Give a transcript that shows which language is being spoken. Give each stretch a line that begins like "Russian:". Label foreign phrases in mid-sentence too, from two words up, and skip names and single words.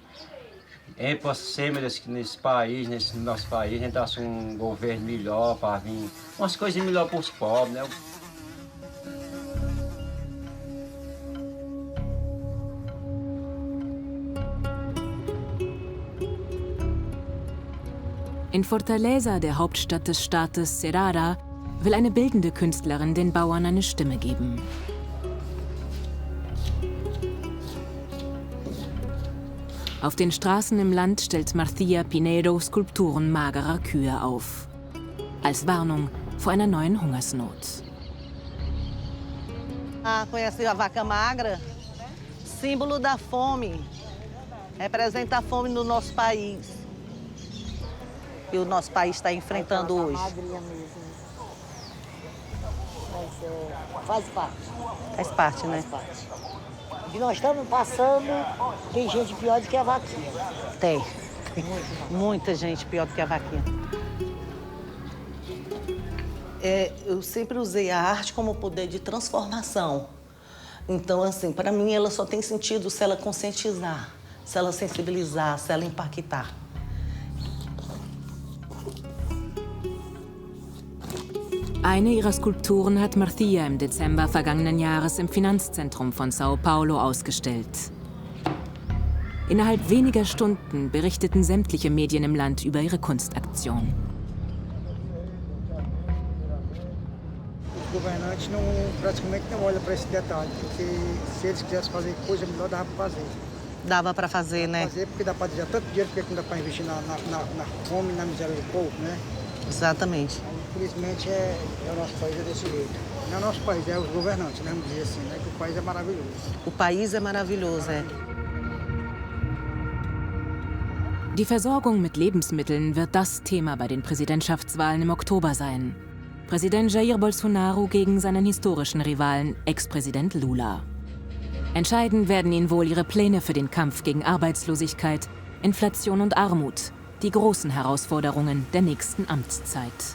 Portuguese: É para ser, meu Deus, que nesse nosso país, a gente desse um governo melhor para vir, umas coisas melhores para os pobres, né?
German: In Fortaleza, der Hauptstadt des Staates Ceará, will eine bildende Künstlerin den Bauern eine Stimme geben. Auf den Straßen im Land stellt Marcia Pineiro Skulpturen magerer Kühe auf. Als Warnung vor einer neuen Hungersnot.
Portuguese: Conheceu a vaca magra? Símbolo da fome. Representa a fome no nosso país. E o nosso país está enfrentando hoje. Magrinha mesmo. Mas faz parte. Faz parte, né? Faz parte. O que nós estamos passando, tem gente pior do que a vaquinha. Tem. Muita gente pior do que a vaquinha. Eu sempre usei a arte como poder de transformação. Então, assim, para mim, ela só tem sentido se ela conscientizar, se ela sensibilizar, se ela impactar.
German: Eine ihrer Skulpturen hat Marcia im Dezember vergangenen Jahres im Finanzzentrum von Sao Paulo ausgestellt. Innerhalb weniger Stunden berichteten sämtliche Medien im Land über ihre Kunstaktion.
Portuguese: Os governantes praticamente não olham para esse detalhe, porque se eles quisessem fazer coisa melhor, dava para fazer. Dava para fazer, né? Fazer porque dá para dizer tanto dinheiro, porque não dá para investir na fome e na miséria do povo, né? Exatamente. Infelizmente, o nosso país é desse jeito. Não é o nosso país, é os governantes, né? Vamos dizer assim, né? Que o país é maravilhoso. O país é maravilhoso, é.
German: Die Versorgung mit Lebensmitteln wird das Thema bei den Präsidentschaftswahlen im Oktober sein. Präsident Jair Bolsonaro gegen seinen historischen Rivalen, Ex-Präsident Lula. Entscheiden werden ihn wohl ihre Pläne für den Kampf gegen Arbeitslosigkeit, Inflation und Armut, die großen Herausforderungen der nächsten Amtszeit.